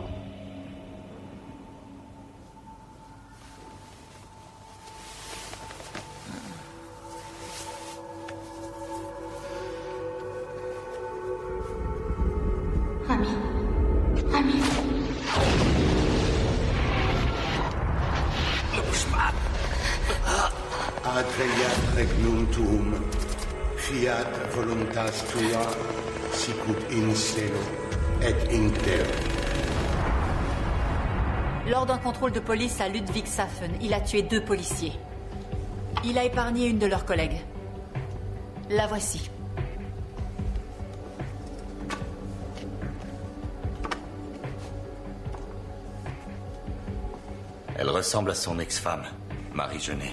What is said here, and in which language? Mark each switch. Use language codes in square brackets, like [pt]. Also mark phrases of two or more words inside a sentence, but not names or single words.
[fr] Rami. Rami. Ne bouge pas. [la] Adveniat regnum tuum, fiat voluntas tua, sicut in cielo et in terra. [fr] Lors d'un contrôle de police à Ludwigshafen, il a tué 2 policiers. Il a épargné une de leurs collègues. La voici. Elle ressemble à son ex-femme, Marie Genet.